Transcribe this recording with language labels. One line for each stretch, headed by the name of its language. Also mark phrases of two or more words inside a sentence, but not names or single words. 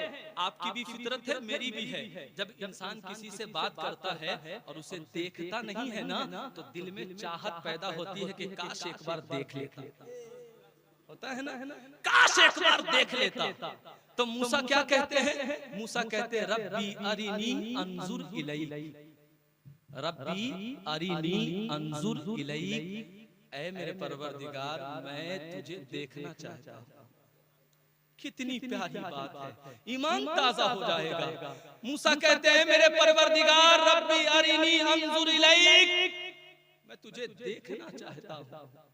Hindi: आपकी भी फितरत है, मेरी भी है। जब इंसान किसी से बात करता है और उसे देखता नहीं है ना, तो दिल में चाहत पैदा होती है कि काश एक बार देख लेता। होता है ना, काश एक बार देख लेता। तो मूसा क्या कहते हैं? मूसा कहते हैं
Arabic: ربي أرني أنظر إليك, ربي أرني أنظر إليك,
Hindi: ऐ मेरे परवरदिगार मैं तुझे देखना चाहता हूँ। कितनी प्यारी बात है, ईमान ताजा हो जाएगा। मूसा कहते हैं मेरे परवरदिगार
Arabic: ربي أرني أنظر إليك,
Hindi: मैं तुझे देखना चाहता हूँ।